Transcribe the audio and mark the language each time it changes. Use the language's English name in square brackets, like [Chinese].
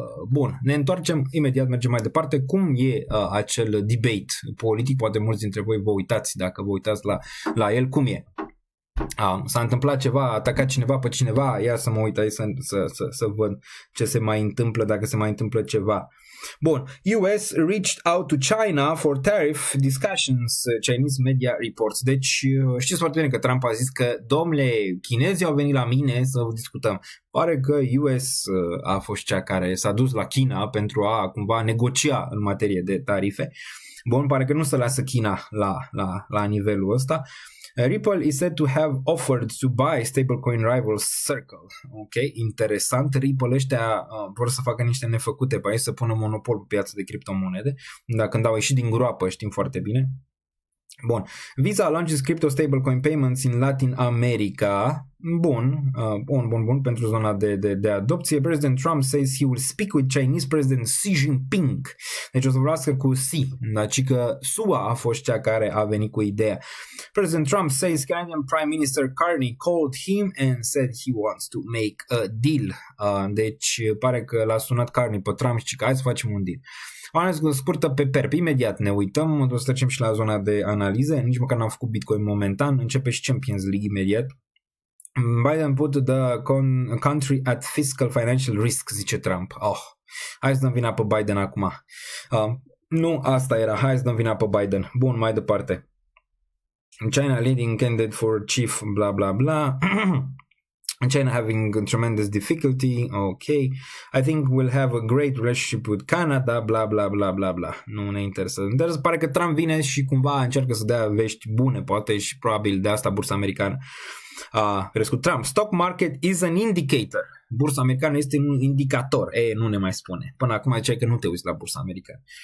[Romanian] Bun, ne întoarcem imediat, mergem mai departe. Cum e acel debate politic? Poate mulți dintre voi vă uitați, dacă vă uitați la el, cum e? S-a întâmplat ceva, a atacat cineva pe cineva, ia să mă uit aici să văd ce se mai întâmplă, dacă se mai întâmplă ceva. [English] Bun, US reached out to China for tariff discussions, Chinese media reports. [Romanian] Deci știți foarte bine că Trump a zis că, domnule, chinezii au venit la mine să discutăm. Pare că US a fost cea care s-a dus la China pentru a cumva negocia în materie de tarife. Bun, pare că nu se lasă China la nivelul ăsta. [English] Ripple is said to have offered to buy stablecoin rival Circle. [Romanian] Ok, interesant. Ripple ăștia vor să facă niște nefăcute pe aici, să pună monopol pe piața de criptomonede. Dar când au ieșit din groapă, știm foarte bine. Bun. [English] Visa launches crypto stablecoin payments in Latin America. [Romanian] Bun, pentru zona de adopție. [English] President Trump says he will speak with Chinese President Xi Jinping. [Romanian] Deci o să vorbească cu Xi, deci că SUA a fost cea care a venit cu ideea. [English] President Trump says Canadian Prime Minister Carney called him and said he wants to make a deal. [Romanian] Deci pare că l-a sunat Carney pe Trump și că hai să facem un deal. O analiză scurtă pe PERP. Imediat ne uităm, o să trecem și la zona de analize. Nici măcar n-am făcut Bitcoin momentan. Începe și Champions League imediat. [English] Biden put the country at fiscal financial risk, [Romanian] zice Trump. Hai să dăm vina pe Biden acum. Nu, asta era. Hai să dăm vina pe Biden. Bun, mai departe. [English] China leading candidate for chief bla bla [Romanian] bla. [English] China having tremendous difficulty. Okay. I think we'll have a great relationship with Canada, bla bla bla bla bla. [Romanian] Nu ne interesează. Dar se pare că Trump vine și cumva încearcă să dea vești bune, poate, și probabil de asta bursa americană a crescut. [English] Trump, stock market is an indicator. [Romanian] Bursa americană este un indicator. Nu ne mai spune. Până acum ziceai că nu te uiți la bursa americană.